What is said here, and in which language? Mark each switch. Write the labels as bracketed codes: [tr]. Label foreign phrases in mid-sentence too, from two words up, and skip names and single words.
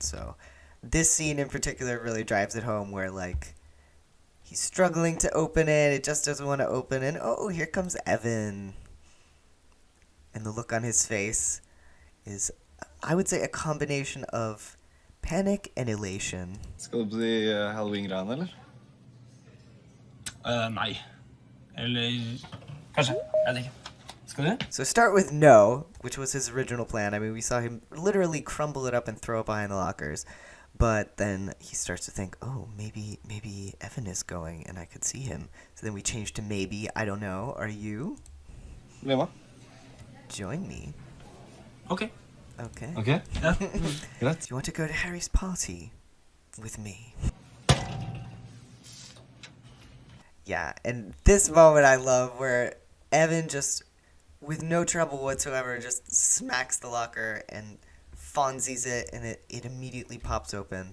[en] So this scene in particular really drives it home where, like, he's struggling to open it. It just doesn't want to open. And, oh, here comes Evan. And the look on his face is, I would say, a combination of panic and elation. [no] Skal du på de Halloween-greiene, eller? Nei. Eller kanskje. Jeg vet ikke. Skal du? [en] So start with no, which was his original plan. I mean, we saw him literally crumble it up and throw it behind the lockers. But then he starts to think, oh, maybe Evan is going and I could see him. So then we change to maybe, I don't know, are you? [no] Bli med. [en] Join me. [no] Ok. [en] Okay. [no] Ok? Ja. Greit. [en] You want to go to Harry's party with me? Yeah, and this moment I love where Evan just, with no trouble whatsoever, just smacks the locker and Fonzies it, and it immediately pops open.